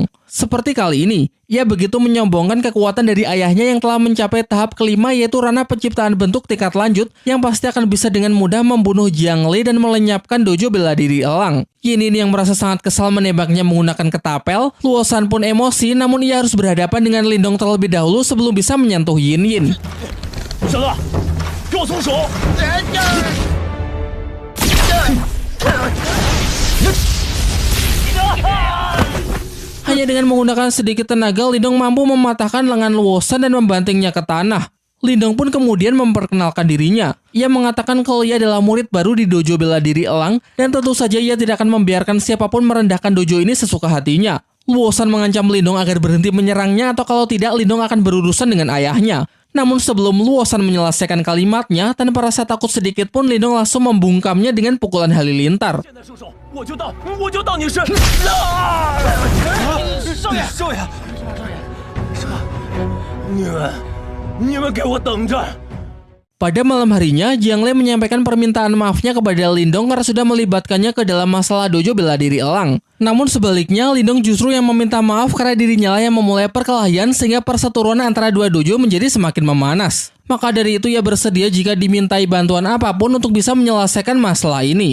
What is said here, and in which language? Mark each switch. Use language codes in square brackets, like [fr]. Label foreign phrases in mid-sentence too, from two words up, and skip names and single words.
[id] Seperti kali ini, ia begitu menyombongkan kekuatan dari ayahnya yang telah mencapai tahap kelima, yaitu ranah penciptaan bentuk tingkat lanjut yang pasti akan bisa dengan mudah membunuh Jiang Lei dan melenyapkan dojo bela diri elang. Yin yang merasa sangat kesal menembaknya menggunakan ketapel. Luo Shan pun emosi, namun ia harus berhadapan dengan Lindong terlebih dahulu sebelum bisa menyentuh Yin. [zh] 小子，给我松手！ [id] Hanya dengan menggunakan sedikit tenaga, Lindong mampu mematahkan lengan Luo Shan dan membantingnya ke tanah. Lindong pun kemudian memperkenalkan dirinya. Ia mengatakan kalau ia adalah murid baru di dojo bela diri elang, dan tentu saja ia tidak akan membiarkan siapapun merendahkan dojo ini sesuka hatinya. Luo Shan mengancam Lindong agar berhenti menyerangnya, atau kalau tidak Lindong akan berurusan dengan ayahnya. Namun sebelum Luo Shan menyelesaikan kalimatnya, tanpa rasa takut sedikit pun Lindong langsung membungkamnya dengan pukulan halilintar. [zh] 我就当你是少爷，你们给我等着！ [id] Pada malam harinya, Jiang Lei menyampaikan permintaan maafnya kepada Lindong karena sudah melibatkannya ke dalam masalah dojo bela diri elang. Namun sebaliknya, Lindong justru yang meminta maaf karena dirinya lah yang memulai perkelahian sehingga perseteruan antara dua dojo menjadi semakin memanas. Maka dari itu ia bersedia jika dimintai bantuan apapun untuk bisa menyelesaikan masalah ini.